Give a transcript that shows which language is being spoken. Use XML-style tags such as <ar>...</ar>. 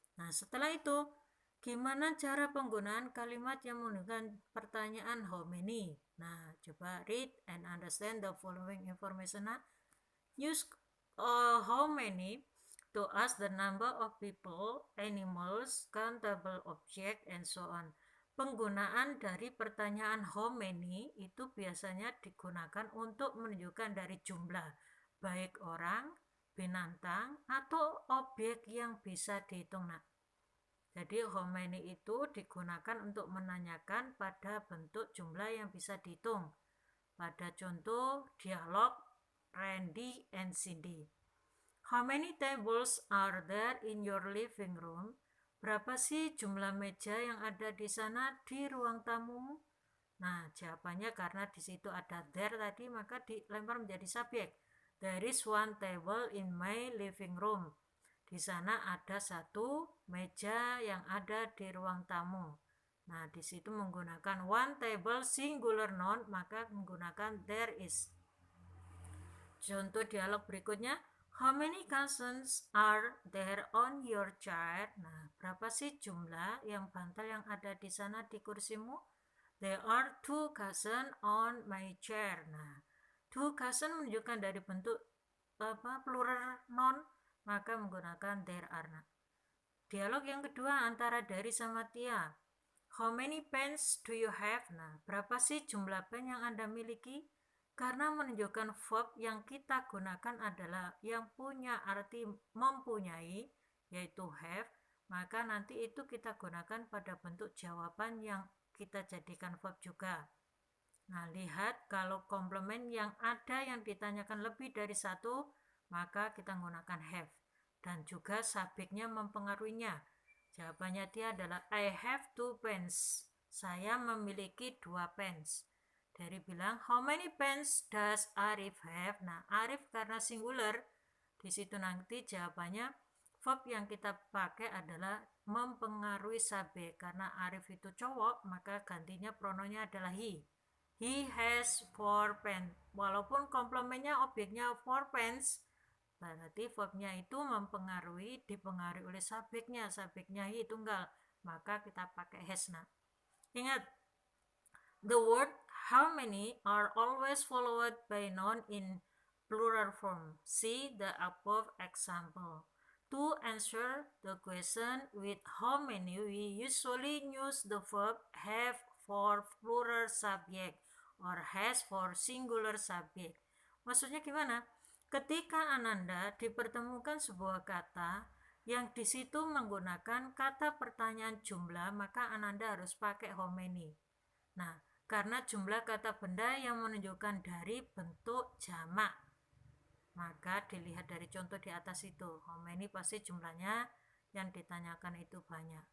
<id>Nah, setelah itu, gimana cara penggunaan kalimat yang menggunakan pertanyaan how many? Nah, coba</id> <en>read and understand the following information. Use how many to ask the number of people, animals, countable object, and so on.</en> <id>Penggunaan dari pertanyaan how many itu biasanya digunakan untuk menunjukkan dari jumlah, baik orang, binatang, atau objek yang bisa dihitung. Nah, jadi how many itu digunakan untuk menanyakan pada bentuk jumlah yang bisa dihitung. Pada contoh dialog Randy and Cindy.</id> <en>How many tables are there in your living room?</en> <id>Berapa sih jumlah meja yang ada di sana di ruang tamu? Nah, jawabannya karena di situ ada there tadi, maka dilempar menjadi subjek.</id> <en>There is one table in my living room.</en> <id>Di sana ada satu meja yang ada di ruang tamu. Nah, di situ menggunakan one table singular noun, maka menggunakan there is. Contoh dialog berikutnya,</id> <en>how many cousins are there on your chair?</en> <id>Nah, berapa sih jumlah yang bantal yang ada di sana di kursimu?</id> <en>There are 2 cousins on my chair.</en> <id>Nah, 2 cousins menunjukkan dari bentuk plural noun, maka menggunakan there are. Nah, dialog yang kedua antara Dari sama Tia.</id> <en>How many pens do you have?</en> <id>Nah, berapa sih jumlah pen yang Anda miliki? Karena menunjukkan verb yang kita gunakan adalah yang punya arti mempunyai, yaitu have, maka nanti itu kita gunakan pada bentuk jawaban yang kita jadikan verb juga. Nah, lihat kalau komplement yang ada yang ditanyakan lebih dari satu, maka kita menggunakan have. Dan juga subjeknya mempengaruhinya. Jawabannya dia adalah</id> <en>I have 2 pens.</en> <id>Saya memiliki 2 pens. Dari bilang,</id> <en>how many pens does Arif have?</en> <id>Nah, Arif karena singular, di situ nanti jawabannya verb yang kita pakai adalah mempengaruhi subjek. Karena Arif itu cowok, maka gantinya pronounnya adalah he.</id> <en>He has 4 pens.</en> <id>Walaupun komplementnya objeknya 4 pens, berarti verbnya itu dipengaruhi oleh subjeknya. Subjeknya he tunggal, maka kita pakai has. Nah, ingat,</id> <en>the word how many are always followed by noun in plural form. See the above example. To answer the question with how many, we usually use the verb have for plural subject or has for singular subject.</en> <id>Maksudnya gimana? Ketika Ananda dipertemukan sebuah kata yang di situ menggunakan kata pertanyaan jumlah, maka Ananda harus pakai how many. Nah, karena jumlah kata benda yang menunjukkan dari bentuk jamak, maka dilihat dari contoh di atas itu, how many pasti jumlahnya yang ditanyakan itu banyak.</id>